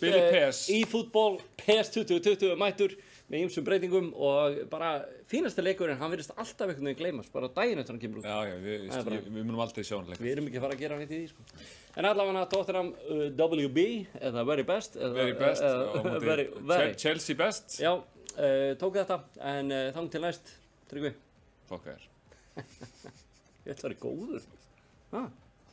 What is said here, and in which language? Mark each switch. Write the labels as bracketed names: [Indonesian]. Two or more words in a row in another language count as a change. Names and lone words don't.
[Icelandic] Billy PES. E-fútból, PES 2020 mættur með ýmsum breytingum og bara fínasti leikurinn, hann virðist alltaf einhvern veginn gleymast, bara daginn eftir hann kemur út. Já, við munum aldrei sjá hann leik. Við erum ekki að fara að gera neitt í því, sko. En allavega Tottenham WB, eða [English] very best. Very best, Chelsea best. [Icelandic] Já, tók þetta, en þang til næst, Tryggvi. Fokkar. Ég ætla að vera góður.